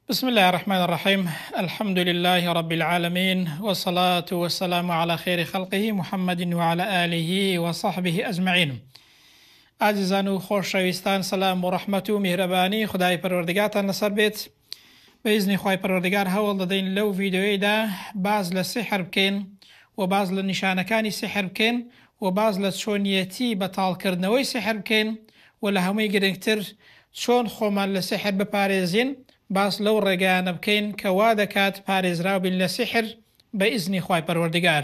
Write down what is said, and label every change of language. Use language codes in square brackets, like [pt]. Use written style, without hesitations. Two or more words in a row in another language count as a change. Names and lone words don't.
[ar] بسم الله الرحمن الرحيم. الحمد لله رب العالمين، والصلاة والسلام على خير خلقه محمد وعلى آله وصحبه أجمعين. [ckb] عزیزان و خۆشەویستان، سلام و ڕەحمەت و میهرەبانی خدای پەروەردگارتان لەسەر بێت. بەئیزنی خوای پەروەردگار هەوڵ دەدەین لەو ڤیدیۆیەدا باز لە سحر بکەین و باز لە نیشانەکانی سحر بکەین و باز لە چۆنیەتی بەتاڵکردنەوەی سحر بکەین و لە هەمووی گرنگتر چۆن خۆمان لە سحر بپارێزین، باس لەو ڕێگەیانە بکەین کە وا دەکات پارێزراو بین لە سحر بەئیزنی خوای پەروەردگار.